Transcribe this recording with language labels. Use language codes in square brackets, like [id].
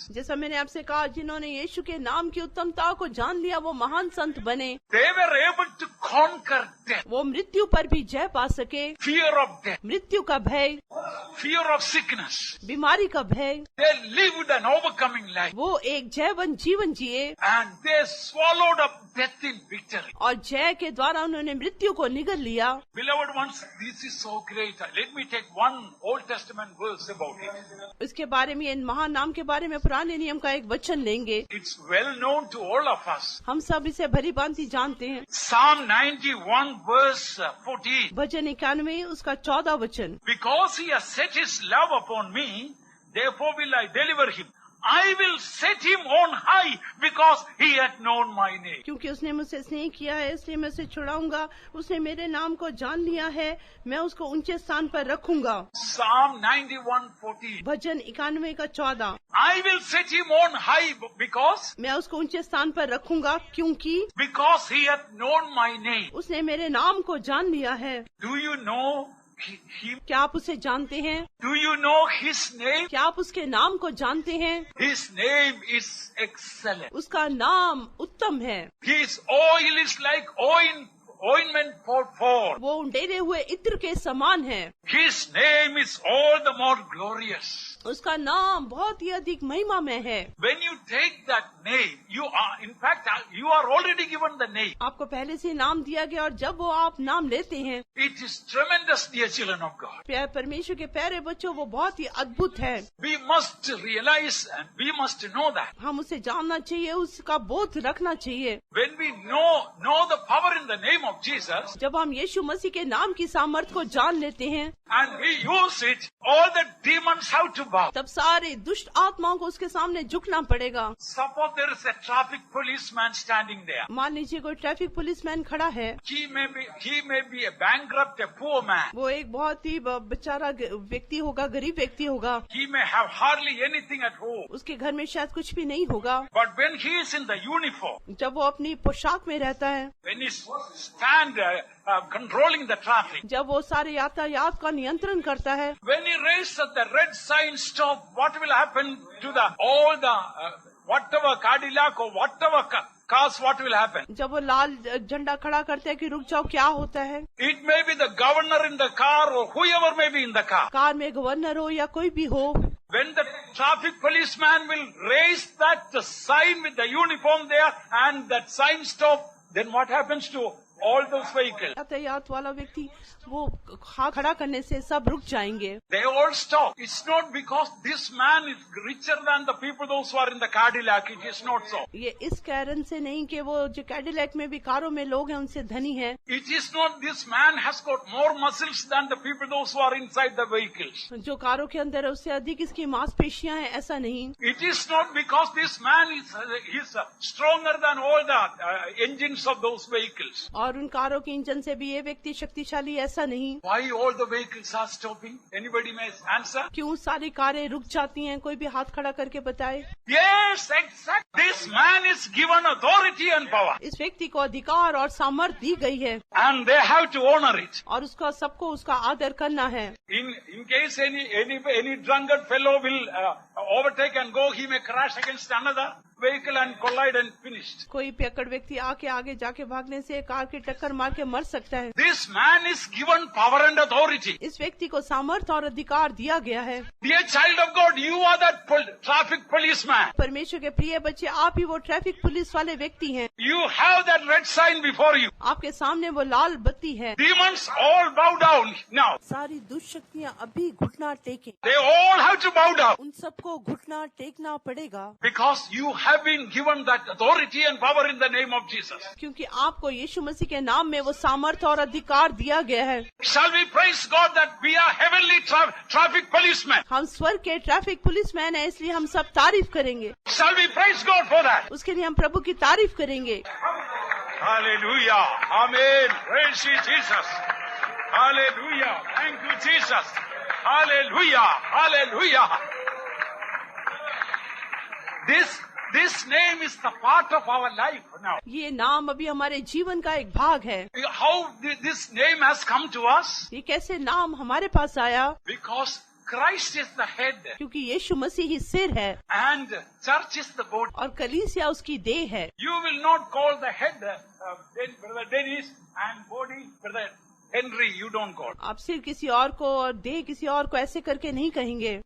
[hi] जैसा मैंने आपसे कहा, जिन्होंने यीशु के नाम की उत्तमता को जान लिया वो महान संत बने। [en] They were able to conquer death, [hi] वो मृत्यु पर भी जय पा सके। [en] fear of death, [hi] मृत्यु का भय, [en] fear of sickness. [hi] बीमारी का भय। [en] They lived an overcoming life. [hi] वो एक जयवंत जीवन जिए [en] And they swallowed up death in victory. [hi] और जय के द्वारा उन्होंने मृत्यु को निगल लिया। [en] Beloved ones, this is so great. Let me take one Old Testament verse about it. [hi] इसके बारे में, इन महान नाम के बारे में पुराने नियम का एक वचन लेंगे। [en] It's well known to all of us. [hi] हम सब इसे भली भांति जानते हैं। [en] Psalm 91 verse 14. [hi] भजन 91 उसका 14 वचन। [en] Because he has set his love upon me, therefore will I deliver him. I will set him on high because he hath known my name. [hi] क्योंकि उसने मुझसे स्नेह किया है इसलिए मैं उसे छुड़ाऊंगा। उसने मेरे नाम को जान लिया है, मैं उसको ऊंचे स्थान पर रखूंगा। [en] Psalm 91:14. [hi] भजन 91 का 14। [en] I will set him on high because [hi] मैं उसको ऊंचे स्थान पर रखूंगा [en] because he hath known my name. [hi] उसने मेरे नाम को जान लिया है। [en] Do you know him? [hi] क्या आप उसे जानते हैं? [en] Do you know his name? [hi] क्या आप उसके नाम को जानते हैं? [en] His name is excellent. [hi] उसका नाम उत्तम है। [en] His oil is like ointment for. [hi] वो उंडेरे हुए इत्र के समान है। [en] His name is all the more glorious. [hi] उसका नाम बहुत ही अधिक महिमा में है। [en] When you take that name, you are already given the name. [hi] आपको पहले से नाम दिया गया और जब वो आप नाम लेते हैं, [en] It is tremendous, dear children of God. [hi] प्यारे परमेश्वर के प्यारे बच्चों, वो बहुत ही अद्भुत है। [en] We must realize and we must know that. [hi] हम उसे जानना चाहिए, उसका बोध रखना चाहिए। [en] When we know the power in the name of Jesus, [hi] जब हम यीशु मसीह के नाम की सामर्थ को जान लेते हैं [en] and we use it, all the demons have to bow. [hi] तब सारे दुष्ट आत्माओं को उसके सामने झुकना पड़ेगा। [en] Suppose there is a traffic policeman standing there. [hi] मान लीजिए कोई ट्रैफिक पुलिसमैन खड़ा है। [en] He may be a bankrupt, a poor man. [hi] वो एक बहुत ही बेचारा व्यक्ति होगा, गरीब व्यक्ति होगा। [en] He may have hardly anything at home. [hi] उसके घर में शायद कुछ भी नहीं होगा। [en] But when he is in the uniform, [hi] जब वो अपनी पोशाक में रहता है, [en] when he stand controlling the traffic. [hi] जब वो सारे यातायात का नियंत्रण करता है, [en] When he raises the red sign stop, what will happen to all the whatever Cadillac or whatever cars, what will happen? [hi] जब वो लाल झंडा खड़ा करते हैं कि रुक जाओ, क्या होता है? [en] It may be the governor in the car or whoever may be in the car. [hi] Car में गवर्नर हो या कोई भी हो, [en] When the traffic policeman will raise that sign with the uniform there and that sign stop, then what happens to all those vehicles? [hi] यातायात वाला व्यक्ति वो खड़ा करने से सब रुक जाएंगे. [en] They all stop. It's not because this man is richer than the people those who are in the Cadillac. It is not so. [hi] ये इस कारण से नहीं कि वो जो कैडिलैक में भी कारों में लोग हैं उनसे धनी है. [en] It is not this man has got more muscles than the people those who are inside the vehicles. [hi] जो कारों के अंदर है उससे अधिक इसकी मांसपेशियां हैं, ऐसा नहीं. [en] It is not because this man is stronger than all the engines of those vehicles. [hi] और उन कारों के इंजन से भी ये व्यक्ति शक्तिशाली, ऐसा नहीं. [en] Why all the vehicles are stopping? Anybody may answer? [hi] क्यों सारी कारें रुक जाती हैं? कोई भी हाथ खड़ा करके बताए. [en] Yes, exactly. This man is given authority and power. [hi] इस व्यक्ति को अधिकार और सामर्थ्य दी गई है [en] And they have to honor it. [hi] और उसका सबको उसका आदर करना है. [en] In case any drunkard fellow will overtake and go, he may crash against another vehicle and collide and finished. [hi] कोई पियक्कड़ व्यक्ति आके आगे जाके भागने से कार की टक्कर मार के मर सकता है. [en] This man is given power and authority. [hi] इस व्यक्ति को सामर्थ्य और अधिकार दिया गया है. [en] Dear child of God, you are that traffic policeman. [hi] परमेश्वर के प्रिय बच्चे, आप ही वो ट्रैफिक पुलिस वाले व्यक्ति हैं. [en] You have that red sign before you. [hi] आपके सामने वो लाल बत्ती है. [en] Demons all bow down now. [hi] सारी दुष्ट शक्तियाँ अभी घुटना टेकें. [en] They all have to bow down. [hi] उन सबको घुटना टेकना पड़ेगा. [en] Because you have been given that authority and power in the name of Jesus. [hi] क्योंकि आपको यीशु मसीह के नाम में वो सामर्थ्य और अधिकार दिया गया है. [en] Shall we praise God that we are heavenly traffic policemen? [hi] हम स्वर्ग के ट्रैफिक पुलिसमैन हैं, इसलिए हम सब तारीफ करेंगे. [en] Shall we praise God for that? [hi] उसके लिए हम प्रभु की तारीफ करेंगे. [en] Hallelujah. Amen. Praise you, Jesus. Hallelujah. Thank you, Jesus. Hallelujah. Hallelujah. This name is the part of our life now. [hi] ये नाम अभी हमारे जीवन का एक भाग है. [en] How this name has come to us? [hi] ये कैसे नाम हमारे पास आया? [en] Because Christ is the head. [hi] क्योंकि यीशु मसीह ही सिर है [en] And church is the body. [hi] और कलीसिया उसकी देह है. [en] You will not call the head Brother Dennis and body Brother Henry. You don't call. [hi] आप सिर किसी और को और देह किसी और को ऐसे करके नहीं कहेंगे.